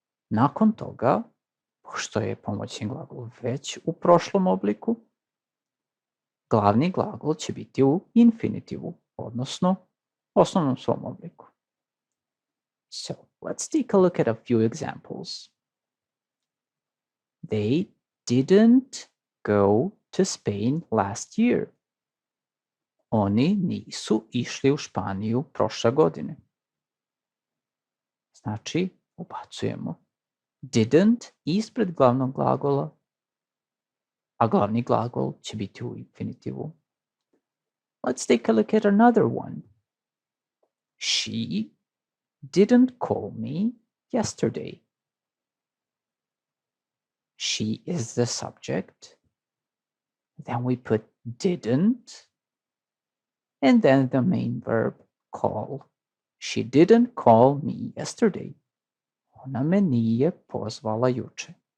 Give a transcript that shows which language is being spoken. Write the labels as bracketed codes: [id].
[sr] Nakon toga, pošto je pomoćni glagol već u prošlom obliku, glavni glagol će biti u infinitivu, odnosno osnovnom svom obliku. [en] So, let's take a look at a few examples. They didn't go to Spain last year. [sr] Oni nisu išli u Španiju prošle godine. Znači, ubacujemo didn't ispred glavnog glagola, a glavni glagol će biti u infinitivu. [en] Let's take a look at another one. She didn't call me yesterday. She is the subject. Then we put didn't, and then the main verb call. She didn't call me yesterday. [sr] Ona me nije pozvala juče.